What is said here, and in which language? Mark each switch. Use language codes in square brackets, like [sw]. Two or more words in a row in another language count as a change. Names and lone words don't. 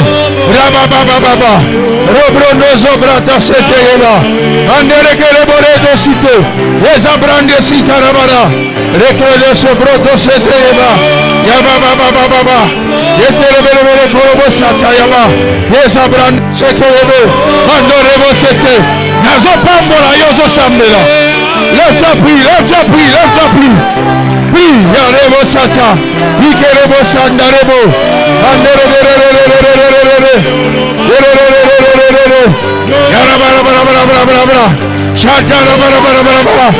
[ln] Rabababa, Robrondo Zobrata Seteyeba, Anderekeleboredo Site, Ezabrande Sitarabara, Rekele Sobroto Seteyeba, Yabababa, Yetelebele Kolobo Satayaba, Ezabrande Sekeyebe, Mandorebo Sete, Nazo Pambola Yozo Sambela. [fr] Lève-toi, prie, lève-toi, prie, lève-toi, prie. Prie, Yarebo Sata, Ikerebo Sandarebo, Andererererererererere, Yarabarabarabarabarabara, Shatarabarabarabara.